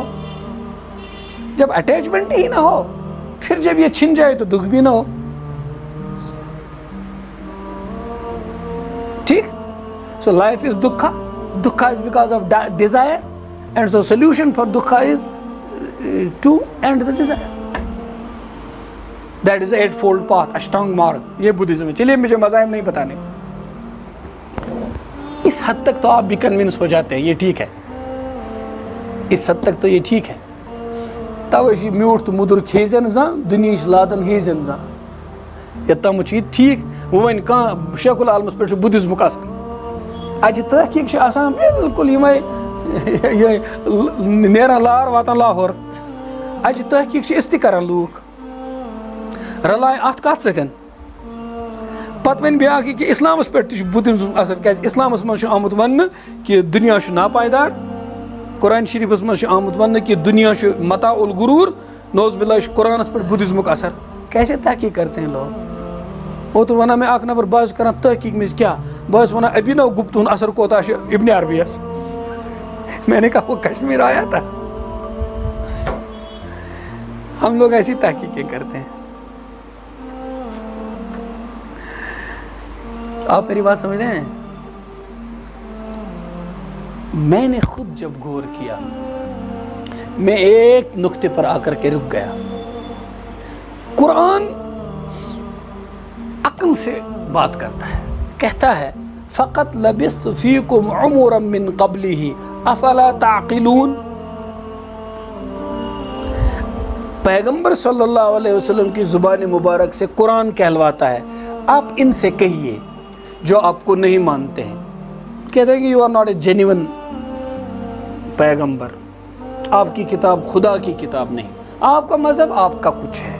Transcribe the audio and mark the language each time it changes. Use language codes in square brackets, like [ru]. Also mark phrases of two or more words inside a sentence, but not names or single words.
[ur] جب اٹیچمنٹ ہی نہ ہو، پھر جب یہ چھن جائے تو دکھ بھی نہ ہو۔ ٹھیک؟ [en] So life is dukkha, dukkha is because of desire, and so solution for dukkha is to end the desire. That is eightfold path, [sa] अष्टांग मार्ग, [ur] یہ بدھزم ہے۔ چلیے مجھے مذاہب نہیں بتانے، اس حد تک تو آپ بھی کنونس ہو جاتے ہیں، یہ ٹھیک ہے، اس حد تک تو یہ ٹھیک ہے۔ [ks] توے میوٹ تو مدر کھیزن زان، دنیش لادن ہیزن زان، یوتام ٹھیک۔ ون کان شیخ العالمس پہ بدھزمک آسان، اجہ تحقیق آسان بالکل یہ نیران لار واتان لاہور، اجہ تحقیق اس تہ کران لوک، رلائے ات کت ستن، پتہ ون بیاکھ کہ اسلامس پہ بدھزم اثر کیا اسلامس مز آمت ون کہ دنیا ناپائیدار، قرآن شریفس مز آمت ون کہ دنیا [ar] متاع الغرور، نوز باللہ [ks] قرآنس پہ بدھزمک اثر. [ur] کیسے تحقیق کرتے ہیں لوگ؟ [ks] اوتر ونان میں اخ نفر بہت کران تحقیق مز کیا، بہت ونان ابھینو گپتا ہند اثر کوتا ابن عربیس. [ur] میں نے کہا وہ کشمیر آیا تھا. ہم لوگ ایسی تحقیقیں کرتے ہیں. آپ میری بات سمجھ رہے ہیں؟ میں نے خود جب غور کیا، میں ایک نقطے پر آ کر کے رک گیا. قرآن عقل سے بات کرتا ہے، کہتا ہے فقط [ar] لبثت فیکم عمرا من قبلہ افلا تعقلون. [ur] پیغمبر صلی اللہ علیہ وسلم کی زبان مبارک سے قرآن کہلواتا ہے آپ ان سے کہیے جو آپ کو نہیں مانتے ہیں. کہتے ہیں کہ [en] You are not a genuine [ur] پیغمبر، آپ کی کتاب خدا کی کتاب نہیں، آپ کا مذہب آپ کا کچھ ہے.